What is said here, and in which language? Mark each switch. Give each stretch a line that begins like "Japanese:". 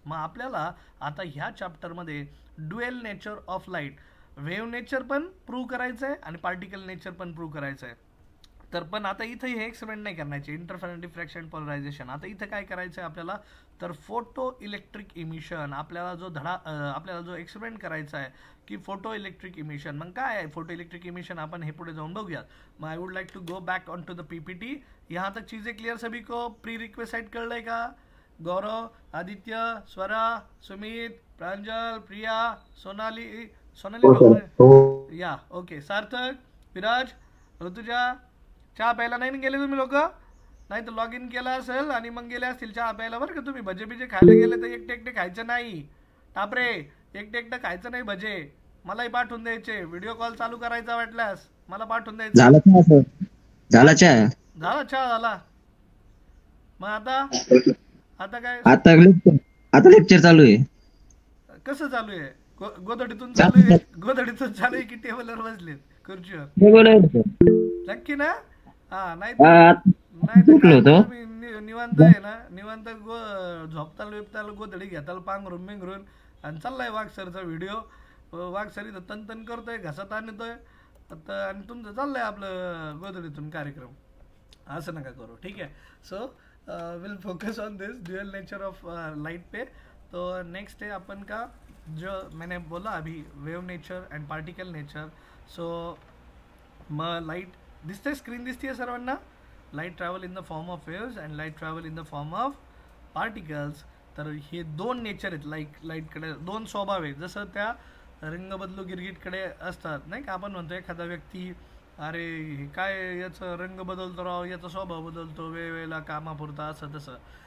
Marathi: मग आपल्याला आता ह्या चॅप्टरमध्ये dual nature of light, wave nature पण प्रूव्ह करायचं आहे आणि पार्टिकल नेचर पण प्रूव्ह करायचं आहे. तर पण आता इथं हे एक्सपेरिमेंट नाही करण्याचे, इंटरफेरन्स, डिफ्रॅक्शन, पोलरायझेशन. आता इथं काय करायचं आहे आपल्याला तर फोटो इलेक्ट्रिक इमिशन. आपल्याला जो आपल्याला जो एक्सपेरिमेंट करायचा आहे की फोटो इलेक्ट्रिक इमिशन. मग काय आहे फोटो इलेक्ट्रिक इमिशन, आपण हे पुढे जाऊन बघूयात. मग
English: I would like to go back on to the PPT.
Hindi: यहाँ तक चीज़ें क्लियर सभी को?
Marathi: प्री रिक्वेस्ट कळलंय का? गौरव, आदित्य, स्वरा, सुमित, प्रांजल, प्रिया, सोनाली. सोनाली हो सर. हो. या ओके. सार्थक, विराज, ऋतुजा. चहा प्यायला नाही गेले तुम्ही लोक? नाही तर लॉग इन केला असेल आणि मग गेले असतील चहा प्यायला. बरं का, तुम्ही भजे बिजे खायला गेले तर एकटे एकटे खायचं नाही. टापरे, एकटे एकटं खायचं नाही भजे. मलाही पाठवून द्यायचे. व्हिडिओ कॉल चालू करायचा वाटल्यास मला पाठवून द्यायचं. झाला चहा सर? झाला चहा? झाला चहा झाला. मग आता आता काय आता लेक्चर, आता लेक्चर चालू आहे. कसं चालू आहे? गोधडीतून चालू चालू आहे? आहे. गोधडीतून चालू आहे की टेबलवर बसलेत खुर्चीवर? बरोबर आहे सर. नक्की ना? हा, नाही तर आ, नाही तर उठलो काय होतो. तुम्ही निवांत आहे ना, निवांत झोपताल बिपताल गोधडी घेताल पांघरून बिंघरून, आणि चाललाय वाघसरचा व्हिडिओ. वाघसर इथं तन करतोय, घसात आणतोय, आणि तुमचं चाललंय आपलं गोधडीतून कार्यक्रम. असं नका करू, ठीक आहे.
English: So will focus on this dual nature of light पे.
Hindi: तो नेक्स्ट है अपन का, जो मैंने बोला अभी, wave nature and particle nature.
Marathi: So मग लाईट दिसते, स्क्रीन दिसते सर्वांना?
English: Light travel in the form of waves and light travel in the form of particles.
Marathi: तर हे दोन नेचर आहेत. लाईटकडे दोन स्वभाव आहेत. जसं त्या रंग बदलू गिरगिटकडे असतात नाही का, आपण म्हणतो एखादा व्यक्ती अरे हे काय याचं रंग बदलतो राव, याचा स्वभाव बदलतो वेळवेळेला कामापुरता, असं तसं.